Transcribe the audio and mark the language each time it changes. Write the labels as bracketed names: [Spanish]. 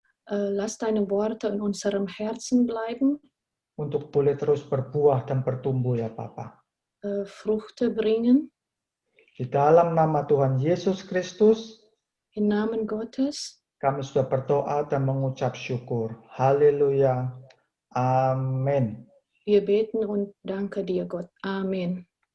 [German] Lass deine Worte in unserem Herzen bleiben. [Indonesian] Untuk boleh terus berbuah dan bertumbuh ya Bapa. [German] Früchte bringen. [Indonesian] Di dalam nama Tuhan Yesus Kristus. [German] Im Namen Gottes. [Indonesian] Kami sudah berdoa dan mengucap syukur. Haleluya. Amin. [German] Wir beten und danke dir, Gott. Amen.